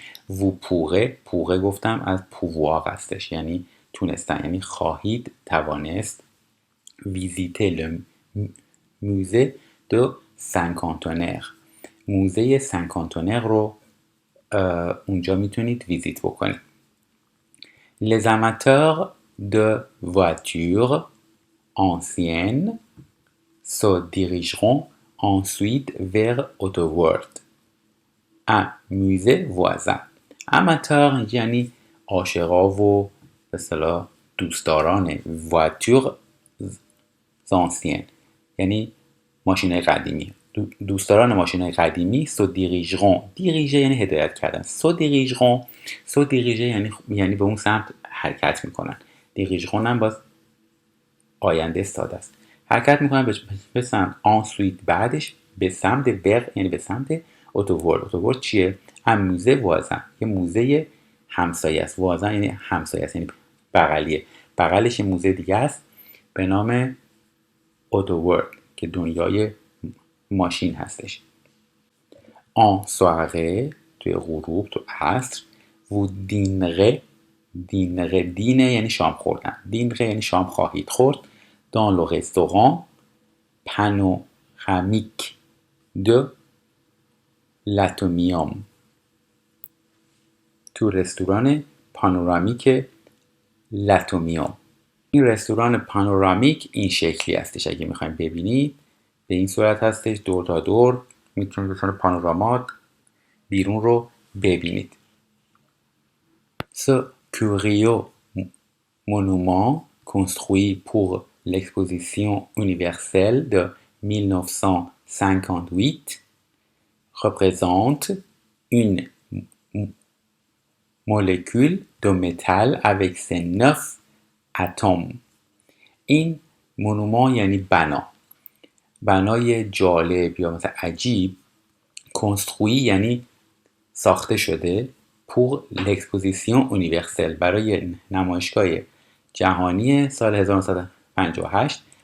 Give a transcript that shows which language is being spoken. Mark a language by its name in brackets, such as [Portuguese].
[French] vous pourrez [Persian] گفتم از pouvoir هستش، یعنی تونستن، یعنی خواهید توانست. [French] visiter le musée de Saint-Cantonner، [Persian] موزه سنکانتونر رو اونجا میتونید ویزیت بکنید. [French] les amateurs de voitures anciennes se dirigeront ensuite vers Autoworld، un musée voisin. [Persian] اماتور یعنی عاشقا و به اصطلاح دوستداران [French] voiture anciennes [Persian] یعنی ماشین‌های قدیمی، دوستداران ماشین‌های قدیمی. [French] se dirigeront، [Persian] diriger یعنی هدایت کردن. [French] se diriger [Persian] یعنی به اون سمت حرکت میکنن. dirigeront هم باز آینده ساده است، حرکت میکنن به سمت. ensuite بعدش به سمت vers یعنی به سمت Autoworld چیه؟ هم موزه voisin، یه موزه همسایه است. voisin یعنی همسایه است، یعنی بغلیه، بغلش یه موزه دیگه است به نام Autoworld که دنیای ماشین هستش. [French] en soirée، [Persian] توی غروب، تو عصر. [French] vous dînerez، [Persian] دینه یعنی شام خوردن، dînerez یعنی شام خواهید خورد. [French] dans le restaurant panoramique de l'Atomium، [Persian] تو رستوران پانورامیک لاتومیوم. این رستوران پانورامیک این شکلی هستش، اگه میخوایم ببینید به این صورت هستش، دور تا دور میتونید رستوران پانورامات بیرون رو ببینید. [French] Ce curieux monument construit pour l'exposition universelle de 1958 représente une molécule de métal avec ses 9 atomes. [Persian] این مونومان یعنی بنای جالب یا مثلا عجیب. کنستروی یعنی ساخته شده. [French] pour l'exposition universelle [Persian] برای نمایشگاه جهانی سال 1958.